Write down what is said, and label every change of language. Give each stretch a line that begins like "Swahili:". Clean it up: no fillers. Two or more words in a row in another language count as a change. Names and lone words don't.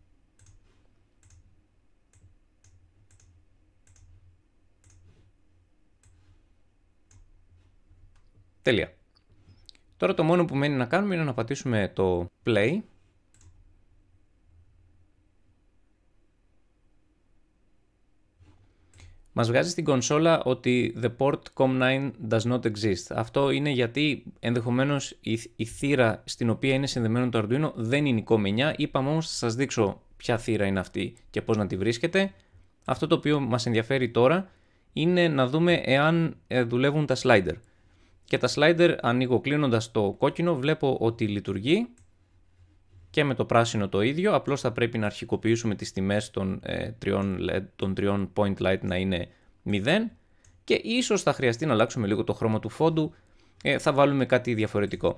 Greek: Τέλεια. Τώρα το μόνο που μένει να κάνουμε είναι να πατήσουμε το play. Μας βγάζει στην κονσόλα ότι
English: the port COM9 does not exist.
Greek: Αυτό είναι γιατί ενδεχομένως η θύρα στην οποία είναι συνδεμένο το Arduino δεν είναι η COM9. Είπαμε όμως θα σας δείξω ποια θύρα είναι αυτή και πώς να τη βρίσκετε. Αυτό το οποίο μας ενδιαφέρει τώρα είναι να δούμε εάν δουλεύουν τα slider. Και τα slider ανοίγω κλείνοντας το κόκκινο, βλέπω ότι λειτουργεί και με το πράσινο το ίδιο, απλώς θα πρέπει να αρχικοποιήσουμε τις τιμές των τριών
English: point light
Greek: να είναι 0 και ίσως θα χρειαστεί να αλλάξουμε λίγο το χρώμα του φόντου, θα βάλουμε κάτι διαφορετικό.